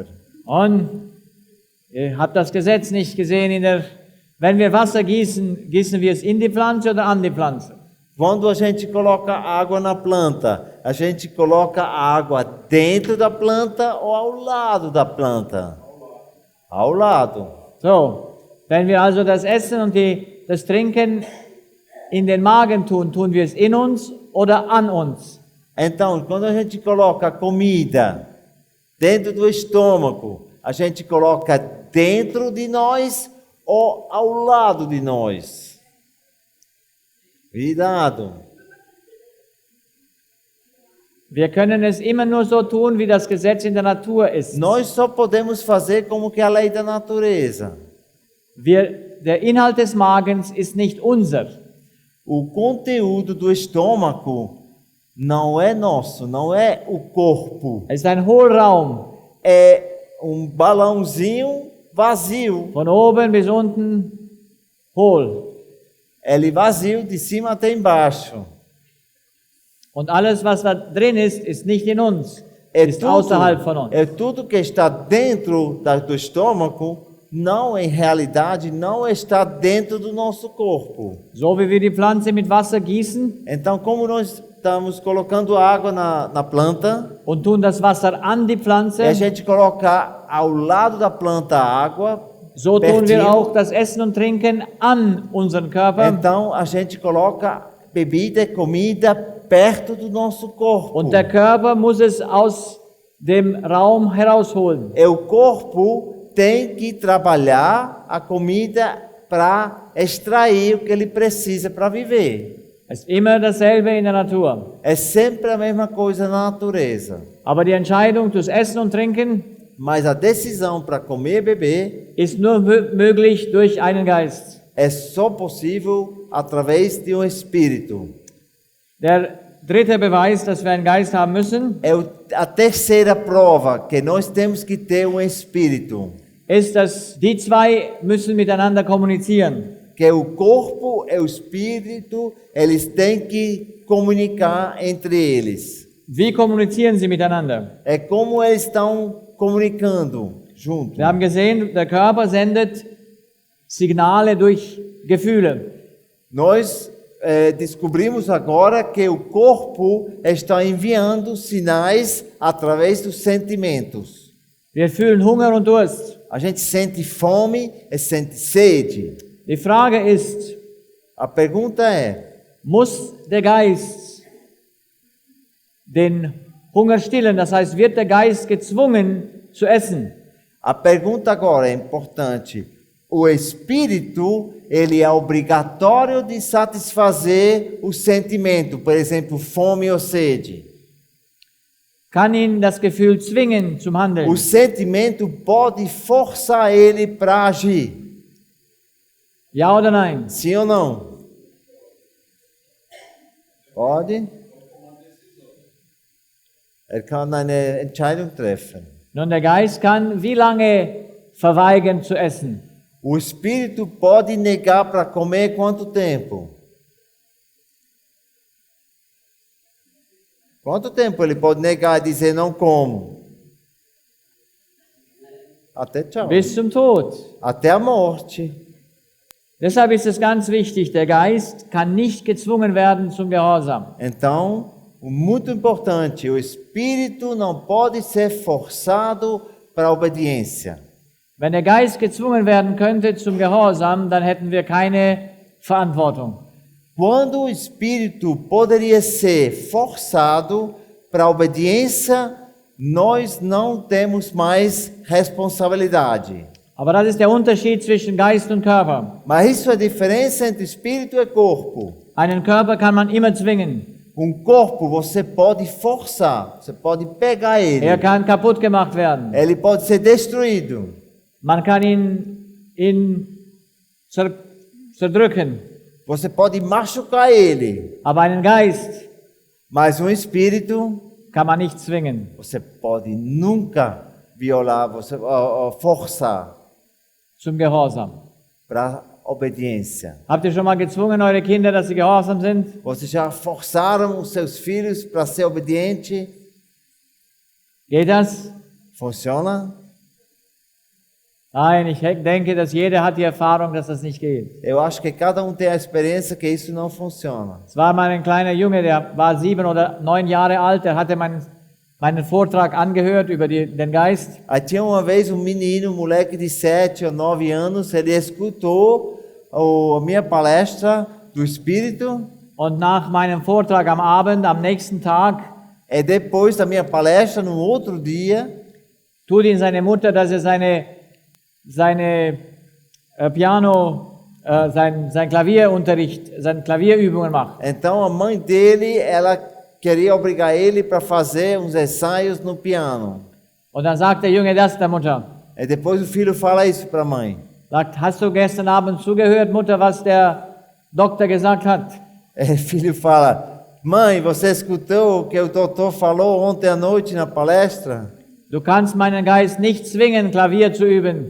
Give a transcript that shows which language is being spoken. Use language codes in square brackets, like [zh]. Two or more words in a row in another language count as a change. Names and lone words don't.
[de] Und ihr habt das Gesetz nicht gesehen, wenn wir Wasser gießen, gießen wir es in die Pflanze oder an die Pflanze? [pt] Quando a gente coloca água na planta, a gente coloca a água dentro da planta ou ao lado da planta? Ao lado. [de] So, wenn wir also das Essen und das Trinken in den Magen tun, tun wir es in uns oder an uns? [pt] Então, quando a gente coloca a comida dentro do estômago, a gente coloca dentro de nós ou ao lado de nós? Cuidado. [de] Wir können es immer nur so tun, wie das Gesetz in der Natur ist. [pt] Nós só podemos fazer como que é a lei da natureza. [de] Der Inhalt des Magens ist nicht unser. [pt] O conteúdo do estômago não é nosso, não é o corpo. [de] Es ist ein Hohlraum, [pt] É um balãozinho vazio. [de] von oben bis unten hohl. [pt] Ele vazio de cima até embaixo. [de] Und alles, was da drin ist nicht in uns, [pt] É [de] ist außerhalb von uns. [pt] tudo que está dentro do estômago, não em realidade, não está dentro do nosso corpo. [de] So wie wir die Pflanze mit Wasser gießen [pt] Então, como nós estamos colocando água na planta, [de] und tun das Wasser an die [pt] e a [de] Pflanze, [pt] gente coloca ao lado da planta a água, [de] so tun wir [pt] pertinho. [de] auch das Essen und Trinken an unseren Körper. [pt] Então a gente coloca bebida e comida perto do nosso corpo. [de] Und der Körper muss es aus dem Raum herausholen. [pt] O corpo tem que trabalhar a comida para extrair o que ele precisa para viver. [de] Es ist immer dasselbe in der Natur. [pt] É sempre a mesma coisa na natureza. [de] Aber die Entscheidung durchs Essen und Trinken [pt] Mas a decisão para comer e beber [de] ist nur möglich durch einen Geist. [pt] é só possível através de um espírito. [de] Der dritte Beweis, dass wir einen Geist haben müssen, [pt] É a terceira prova que nós temos que ter um espírito. [de] ist, dass die zwei müssen miteinander kommunizieren. [pt] Que o corpo e o espírito, eles têm que comunicar entre eles. [de] Wie kommunizieren sie miteinander? [pt] É como eles estão comunicando junto. [de] Wir haben gesehen, der Körper sendet Signale durch Gefühle. [pt] Nós descobrimos agora que o corpo está enviando sinais através dos sentimentos. [de] Wir fühlen Hunger und Durst. [pt] A gente sente fome e sente sede. [de] Die Frage ist, [pt] A pergunta é: [de] muss der Geist den Hunger stillen? Das heißt, wird der Geist gezwungen zu essen? [pt] a pergunta agora é importante. O espírito, ele é obrigatório de satisfazer o sentimento, por exemplo, fome ou sede. [de] Kann ihn das Gefühl zwingen zum Handeln? [pt] O sentimento pode forçar ele para agir. [de] Ja oder nein? [pt] Sim ou não? Pode? [de] Er kann eine Entscheidung treffen. Nun, der Geist kann wie lange verweigern zu essen? [pt] O espírito pode negar para comer quanto tempo? Quanto tempo ele pode negar e dizer não como? Até tchau. [de] Bis zum Tod. [pt] Até a morte. [de] Deshalb ist es ganz wichtig, der Geist kann nicht gezwungen werden zum Gehorsam. [pt] Então, muito importante, o espírito não pode ser forçado para a obediência. [de] Wenn der Geist gezwungen werden könnte zum Gehorsam, dann hätten wir keine Verantwortung. [pt] Quando o espírito poderia ser forçado para a obediência, nós não temos mais responsabilidade. [de] Aber das ist der Unterschied zwischen Geist und Körper. [pt] Mas isso é a diferença entre espírito e corpo. [de] Einen Körper kann man immer zwingen. [pt] Corpo você pode forçar, você pode pegar ele. [de] Er kann kaputt gemacht werden. [pt] Ele pode ser destruído. [de] Man kann ihn zerdrücken. [pt] Você pode machucar ele. [de] Aber einen Geist [pt] Mas espírito, [de] kann man nicht zwingen. [pt] você pode nunca violar, você forçar [de] Zum Gehorsam. [pt] para obediência. [de] Habt ihr schon mal gezwungen, eure Kinder, dass sie gehorsam sind? [pt] Vocês já forçaram os seus filhos para ser obediente? [de] Geht das? [pt] Funciona? [de] Nein, ich denke, dass jeder hat die Erfahrung, dass das nicht geht. [pt] Eu acho que cada tem a experiência que isso não funciona. [de] Es war mal ein kleiner Junge, der war 7 oder 9 Jahre alt, der hatte meinen Vortrag angehört über den Geist. [pt] Aí tinha uma vez menino, moleque de 7 ou 9 anos, ele escutou a minha palestra do Espírito. [de] Und nach meinem Vortrag am Abend, am nächsten Tag, [pt] E depois da minha palestra, no outro dia, [de] tut ihn seine Mutter, dass er sein Klavierunterricht, seine Klavierübungen macht. [pt] então a mãe dele, ela queria obrigar ele para fazer uns ensaios no piano. [de] Und dann sagt der Junge das der Mutter. [pt] E depois o filho fala isso para a mãe. [de] Sagt, hast du gestern Abend zugehört, Mutter, was der Doktor gesagt hat? [pt] E o filho fala: mãe, você escutou o que o doutor falou ontem à noite na palestra? [de] Du kannst meinen Geist nicht zwingen, Klavier zu üben.